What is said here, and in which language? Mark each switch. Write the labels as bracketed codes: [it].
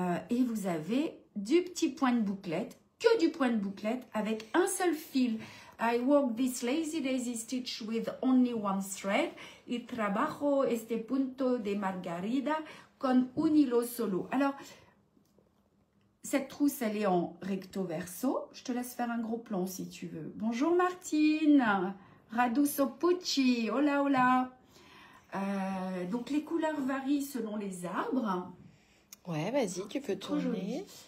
[fr] Et vous avez du petit point de bouclette, que du point de bouclette avec un seul fil. [en] I work this lazy daisy stitch with only one thread. [es] Y trabajo este punto de margarida con un hilo solo. [fr] Alors, cette trousse, elle est en recto verso. Je te laisse faire un gros plan si tu veux. Bonjour Martine. Radu Sopucci. [es] Hola, hola. [fr] Donc, les couleurs varient selon les arbres. Ouais, vas-y, tu peux tourner.